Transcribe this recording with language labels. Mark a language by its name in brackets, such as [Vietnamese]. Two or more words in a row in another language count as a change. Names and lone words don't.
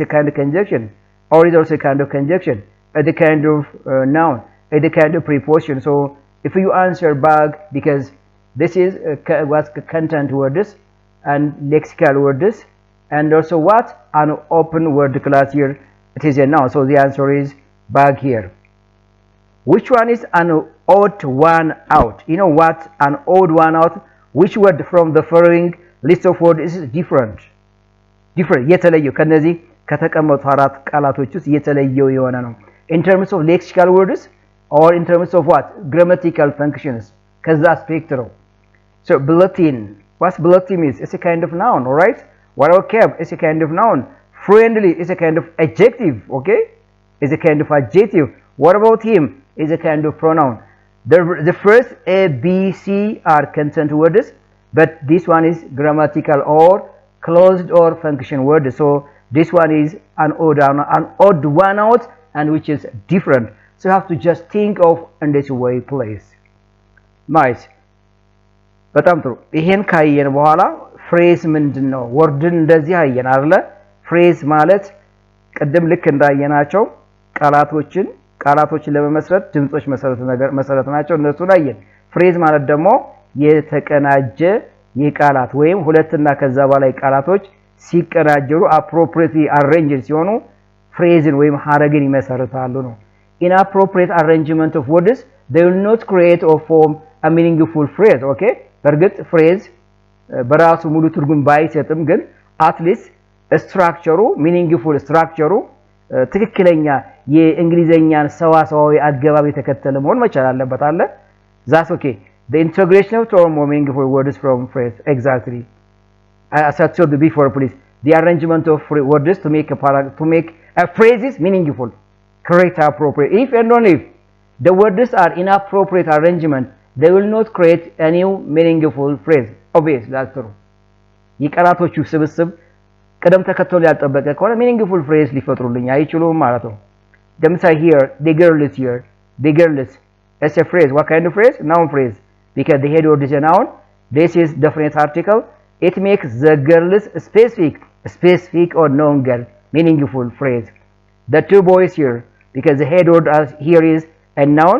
[English] a kind of conjunction or is also a kind of conjunction the kind of noun the kind of preposition so if you answer back because this is what's content words and lexical words and also what an open word class here it is a noun so the answer is back here which one is an odd one out you know what an odd one out which word from the following list of words is different [Amharic] የተለየው ከነዚህ ከተቀመጡ አራት ቃላቶች ውስጥ የተለየው የሆነ ነው [English] in terms of lexical words or in terms of what grammatical functions [Amharic] ከዛ aspect ነው [English] so bulletin what's bulletin is it's a kind of noun all right what about cab it's a kind of noun friendly is a kind of adjective okay is a kind of adjective what about him is a kind of pronoun the first a b c are consonant words but this one is grammatical or closed or function word so this one is an odd one out and which is different so you have to just think of in this way please nice [Amharic] በጣም ጥሩ ይሄን ካየን በኋላ ፍሬዝ ምንድነው ወርድን እንደዚህ አየን አይደለ ፍሬዝ ማለት ቀደም ልክ እንዳየናቸው ቃላቶችን ለመመስረት ድምጾች መሰረት ናቸው እነሱ ላይ ፍሬዝ ማለት ደግሞ የተቀናጀ የቃላት ወይም ሁለትና ከዛ በላይ ቃላቶች ሲቀናጀሩ [English] appropriately arranged [Amharic] ሲሆኑ ፍሬዝን ወይም ሐረግን ይመሰርታሉ ነው [English] inappropriate arrangement of words they will not create or form a meaningful phrase okay [Amharic] በርግጥ ፍሬዝ በራሱ ሙሉ ትርጉም ባይሰጥም ግን [English] at least structure meaningful structure [Amharic] ትክክለኛ የእንግሊዘኛን ሰዋሰዋዊ አገባብ የተከተለ መሆን መቻል አለበት አለ [English] that's okay the integration of term or meaningful words from phrase exactly as I told you before please the arrangement of words to make a phrase is meaningful correct appropriate if and only if the words are inappropriate arrangement they will not create a new meaningful phrase obvious that's true [Amharic] የቃላቶቹ ስብስብ ቀደም ተከተል ያልጠበቀ ከሆነ [English] meaningful phrase [Amharic] ሊፈጥሩልኝ አይችሉም ማለት ነው ለምሳሌ [English] here the girl is here, the girl is, it's a phrase. What kind of phrase? Noun phrase, because the head word is a noun. This is definite article. It makes the girl is specific or known girl, meaningful phrase. The two boys here, because the head word here is a noun.